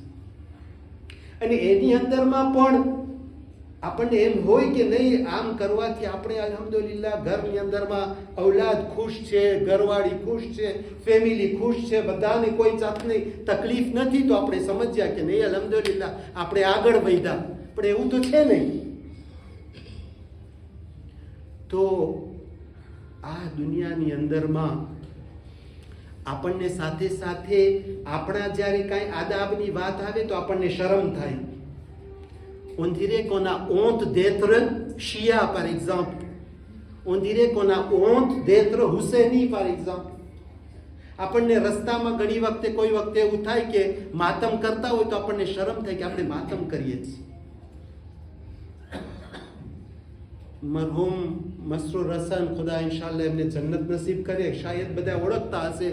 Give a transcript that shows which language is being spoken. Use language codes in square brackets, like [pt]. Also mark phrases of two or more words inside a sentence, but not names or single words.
[gu] અને એની અંદરમાં પણ આપણને એમ હોય કે નહીં આમ કરવાથી આપણે અલ્હમ્દુલિલ્લાહ ઘરની અંદરમાં ઔલાદ ખુશ છે, ઘરવાળી ખુશ છે, ફેમિલી ખુશ છે, બધાને કોઈ જાતની તકલીફ નથી, તો આપણે સમજ્યા કે નહીં અલ્હમ્દુલિલ્લાહ આપણે આગળ વધ્યા. પણ એવું તો છે નહીં. તો આ દુનિયાની અંદરમાં આપણને સાથે સાથે આપણા જ્યારે કાંઈ આદાબની વાત આવે તો આપણને શરમ થાય. [fr] On dirait qu'on a honte d'être Shia, par exemple. On dirait qu'on a honte d'être Husseini, par exemple. [gu] આપણને રસ્તામાં ઘણી વખતે કોઈ વખતે એવું થાય કે માતમ કરતા હોય તો આપણને શરમ થાય કે આપણે માતમ કરીએ છીએ. મરહુમ મસરૂર હસન, ખુદા ઇન્શાલ્લાહ એમને જન્નત નસીબ કરે, શાયદ બધા ઓળખતા હશે.